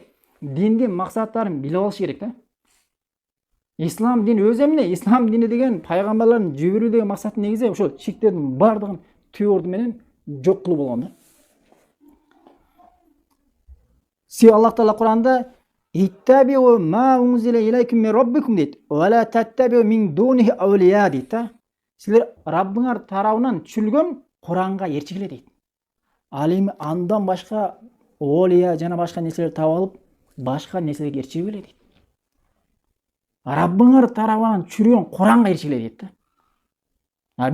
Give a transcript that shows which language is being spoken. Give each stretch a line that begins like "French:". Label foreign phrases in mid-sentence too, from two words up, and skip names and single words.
Kyrgyz: Диндин максаттарын билип алыш керек да. Ислам дини өзү эмне? Ислам дини деген пайгамбарлардын жиберүүдөгү максаты негизи ошол ширктердин бардыгын түбөрдү менен жок кылуу болгон да. Аллах Таала Куранда
Arabic: اتبعوا ما أنزل إليكم من ربكم дейт. ولا تتبعوا من دونه أولياء
Kyrgyz: дейт да. Силер Раббыңар тарабынан түшүрүлгөн Куранга ээрчигиле дейт. Ал эми андан башка олия жана башка нерселерди таап алып, башка нерселерге ээрчигиле дейт. Раббыңар тарабынан түшүрүлгөн Куранга ээрчигиле дейт да.